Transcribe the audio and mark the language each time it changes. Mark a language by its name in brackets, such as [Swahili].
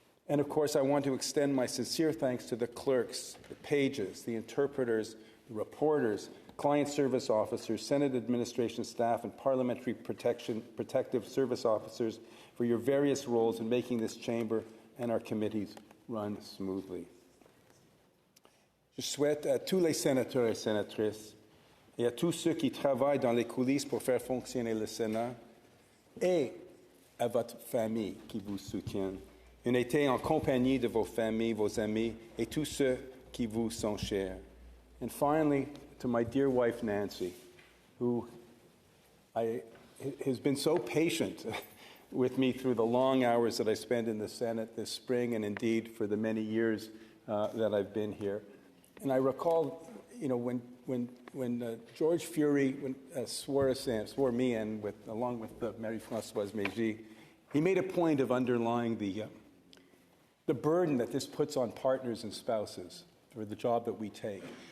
[English] And of course, I want to extend my sincere thanks to the clerks, the pages, the interpreters, the reporters, client service officers, Senate administration staff, and parliamentary protective service officers for your various roles in making this chamber and our committees run smoothly. [French] Je souhaite à tous les sénateurs et sénatrices et à tous ceux qui travaillent dans les coulisses pour faire fonctionner le Sénat et à votre famille qui vous soutiennent un été en compagnie de vos familles, vos amis et tous ceux qui vous sont chers. [English] And finally, to my dear wife, Nancy, who has been so patient with me through the long hours that I spent in the Senate this spring and indeed for the many years that I've been here. And I recall, when George Fury swore me in, along with Marie-Françoise Mégy, he made a point of underlying the burden that this puts on partners and spouses for the job that we take.